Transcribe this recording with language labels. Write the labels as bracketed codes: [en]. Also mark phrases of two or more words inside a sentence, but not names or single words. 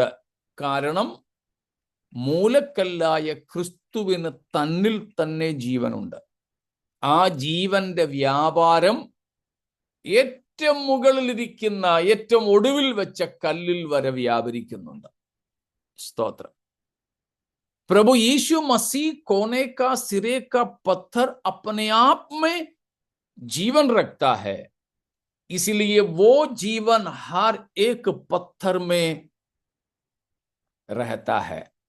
[ml] കാരണം മൂലക്കല്ലായ ക്രിസ്തുവിന് തന്നിൽ തന്നെ ജീവനുണ്ട്. ആ ജീവന്റെ വ്യാപാരം ഏറ്റവും മുകളിലിരിക്കുന്ന ഏറ്റവും ഒടുവിൽ വെച്ച കല്ലിൽ വരെ വ്യാപരിക്കുന്നുണ്ട്. സ്തോത്രം. [hi] प्रभु यीशु मसीह कोने का सिरे का पत्थर अपने आप में जीवन रखता है, इसलिए वो जीवन हर एक पत्थर में रहता है.